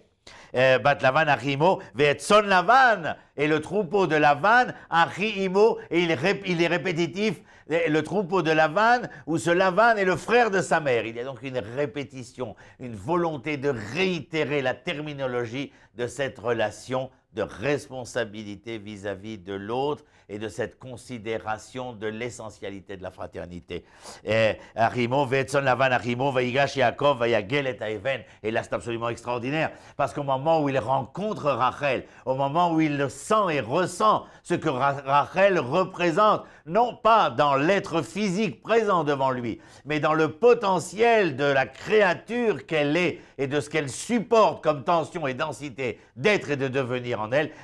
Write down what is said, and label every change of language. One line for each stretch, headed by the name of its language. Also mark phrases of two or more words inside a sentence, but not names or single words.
Hebrew: בת לבן אחי אמו, ואת צאן לבן,
French: et le troupeau de Lavan, Achimo, et il est répétitif, le troupeau de Lavan, où ce Lavan est le frère de sa mère. Il y a donc une répétition, une volonté de réitérer la terminologie de cette relation de responsabilité vis-à-vis de l'autre et de cette considération de l'essentialité de la fraternité.
Hebrew: אחי אמו, ואת צאן לבן, אחי אמו, ויגש יעקב, ויגל את האבן.
French: Et là, c'est absolument extraordinaire, parce qu'au moment où il rencontre Rachel, au moment où il le sent et ressent ce que Rachel représente, non pas dans l'être physique présent devant lui, mais dans le potentiel de la créature qu'elle est et de ce qu'elle supporte comme tension et densité d'être et de devenir en elle,